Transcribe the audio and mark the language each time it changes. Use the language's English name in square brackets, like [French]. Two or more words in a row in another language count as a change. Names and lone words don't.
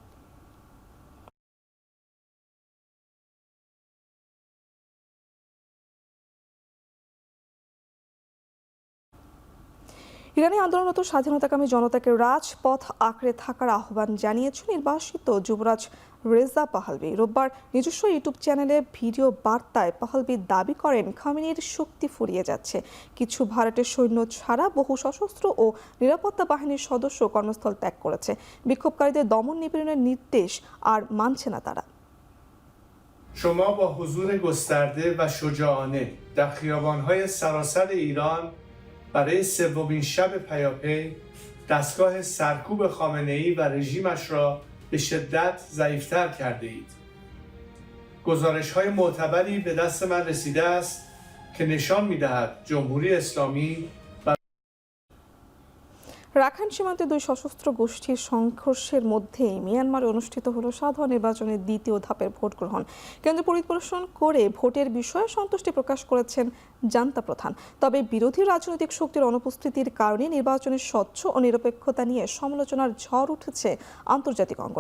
[Bangla] ইরানে আন্দোলনরত স্বাধীনতাকামী জনতাকে রাজপথ আঁকড়ে থাকার আহ্বান জানিয়েছেন নির্বাসিত যুবরাজ রেজা পাহলভি। রোববার নিজস্ব ইউটিউব চ্যানেলে ভিডিও বার্তায় পাহলভি দাবি করেন খামেনির শক্তি ফুরিয়ে যাচ্ছে। কিছু ভাড়াটে সৈন্য ছাড়া বহু সশস্ত্র ও নিরাপত্তা বাহিনীর সদস্য কর্মস্থল ত্যাগ করেছে। বিক্ষোভকারীদের দমন নিপীড়নের নির্দেশ আর মানছে না তারা। [Persian] شما با حضور گسترده و شجاعانه در خیابان‌های سراسر ایران برای سومین شب پیاپی دستگاه سرکوب خامنه‌ای و رژیمش را به شدت ضعیف‌تر کرده اید. گزارش‌های معتبری به دست من رسیده است که نشان می‌دهد جمهوری اسلامی [Bangla] রাখাইন সীমান্তে দুই সশস্ত্র গোষ্ঠীর সংঘর্ষের মধ্যেই মিয়ানমারে অনুষ্ঠিত হলো সাধারণ নির্বাচনের দ্বিতীয় ধাপের ভোট গ্রহণ। কেন্দ্র পরিদর্শন করে ভোটের বিষয়ে সন্তুষ্টি প্রকাশ করেছেন জান্তা প্রধান। তবে বিরোধী রাজনৈতিক শক্তির অনুপস্থিতির কারণে নির্বাচনের স্বচ্ছ ও নিরপেক্ষতা নিয়ে সমালোচনার ঝড় উঠেছে আন্তর্জাতিক অঙ্গনে।